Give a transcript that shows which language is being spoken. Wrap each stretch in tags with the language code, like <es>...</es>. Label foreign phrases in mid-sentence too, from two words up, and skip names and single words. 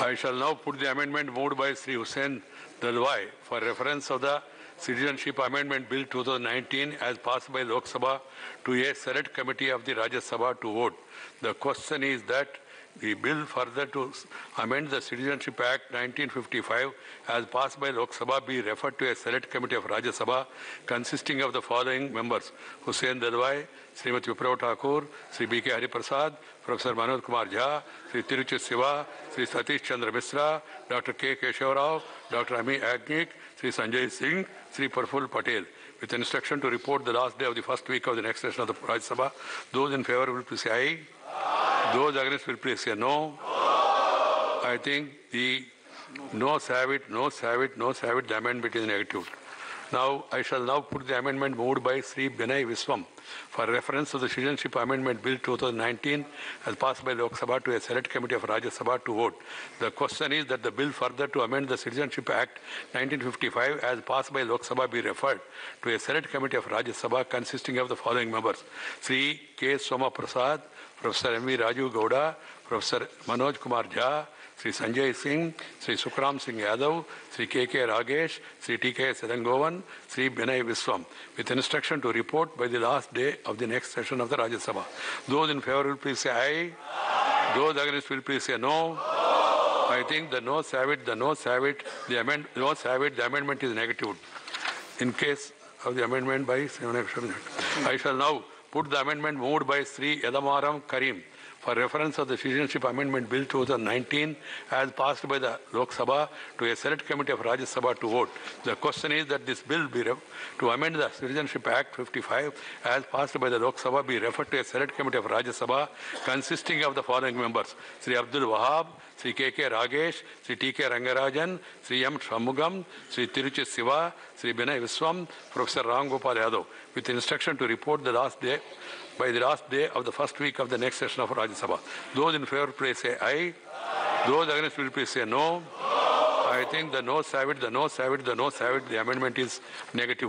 <en>I shall now put the amendment moved by Sri Hussain Dalwai for reference of the Citizenship Amendment Bill 2019 as passed by Lok Sabha to a select committee of the Rajya Sabha to vote. The question is that the bill further to amend the Citizenship Act 1955 as passed by Lok Sabha be referred to a select committee of Rajya Sabha consisting of the following members: Hussain Dalwai, Srimati Viprav Thakur, Sri B.K. Hariprasad, Professor Manoj Kumar Jha, Sri Tiruchit Siva, Sri Satish Chandra Misra, Dr. K. Keshav Rao, Dr. Ami Agnik, Sri Sanjay Singh, Sri Praful Patel, with instruction to report the last day of the first week of the next session of the Rajya Sabha. Those in favor will please say aye. Those against will please say no. I think the noes have it, the amendment is negative. Now, I shall now put the amendment moved by Sri Binay Viswam for reference to the Citizenship Amendment Bill 2019 as passed by Lok Sabha to a select committee of Rajya Sabha to vote. The question is that the bill further to amend the Citizenship Act 1955 as passed by Lok Sabha be referred to a select committee of Rajya Sabha consisting of the following members: Sri K. Soma Prasad, Professor M.V. Raju Gowda, Professor Manoj Kumar Jha, Sri Sanjay Singh, Sri Sukram Singh Yadav, Sri K.K. Ragesh, Sri T.K. Sedangovan, Sri Binay Viswam, with instruction to report by the last day of the next session of the Rajya Sabha. Those in favor will please say aye. Those against will please say no. I think the noes have it, the amendment is negative. In case of the amendment by I shall now put the amendment moved by Sri Yadamaram Karim for reference of the Citizenship Amendment Bill 2019 as passed by the Lok Sabha to a select committee of Rajya Sabha to vote. The question is that this bill be to amend the Citizenship Act 55 as passed by the Lok Sabha be referred to a select committee of Rajya Sabha consisting of the following members: Sri Abdul Wahab, Sri K.K. Ragesh, Sri T.K. Rangarajan, Sri M. Shanmugam, Sri Tiruchit Siva, Sri Binay Viswam, Professor Ram Gopal Yadav, with instruction to report by the last day of the first week of the next session of Rajya Sabha. Those in favor please say aye. Those against will please say no. I think the noes have it, the amendment is negative.</en>